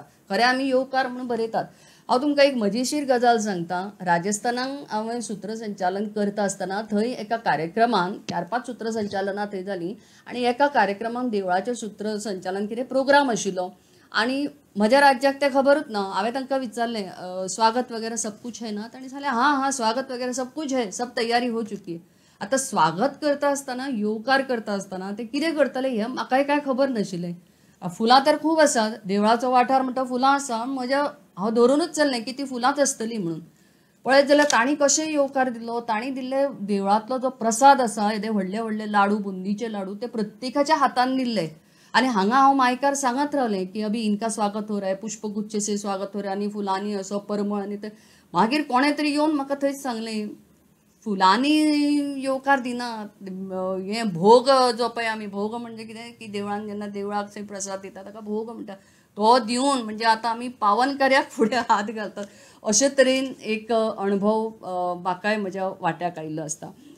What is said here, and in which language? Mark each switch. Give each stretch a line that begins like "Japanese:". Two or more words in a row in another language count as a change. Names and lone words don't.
Konkani: खरें आमी येवकार म्हणून बरयतात. हांव तुमकां एक मजेशीर गजाल सांगता. राजस्थानाक हांवें सूत्रसंचालन करता आसतना थंय एका कार्यक्रमान 4-5 सूत्रसंचालनां थंय जालीं आनी एका कार्यक्रमाक देवळाचें सूत्रसंचालन कितें प्रोग्राम आशिल्लो आनी म्हज्या राज्याक तें खबरूच ना. हांवें तांकां विचारलें
Hindi: स्वागत वगैरे सब कुछ है ना.
Konkani: तांणी सांगलें
Hindi: हाँ स्वागत वगैरे सब कुछ है, सब तयारी हो चुकी है.
Konkani: आतां स्वागत करता आसतना येवकार करता आसतना ते कितें करतले हें म्हाकाय कांय खबर नाशिल्लें. फुलां तर खूब आसात, देवळाचो वाठार म्हणटा फुलां आसा. हांव धरूनच चल्लें की ती फुलांच आसतली म्हणून. पळयत जाल्यार तांणी कशें येवकार दिलो. तांणी दिल्ले देवळांतलो जो प्रसाद आसा येदे व्हडले व्हडले लाडू बुंदीचे लाडू ते प्रत्येकाच्या हातान दिल्ले आनी हांगा हांव मायकार सांगत रावलें की
Hindi: अभी इनका स्वागत हो रहा है, पुष्पगुच्छ से स्वागत हो रहा है
Konkani: आनी फुलांनी असो परमळ आनी ते मागीर कोणें तरी येवन म्हाका थंयच सांगलें फुलांनी येवकार दिनात. हें भोग जो पळय आमी भोग म्हणजे कितें की देवळान जेन्ना देवळाक थंय प्रसाद दिता ताका भोग म्हणटा तो दिवन म्हणजे आतां आमी पावन कार्याक फुडें हात घालतात अशे तरेन एक अणभव म्हाकाय म्हज्या वाट्याक आयिल्लो आसता.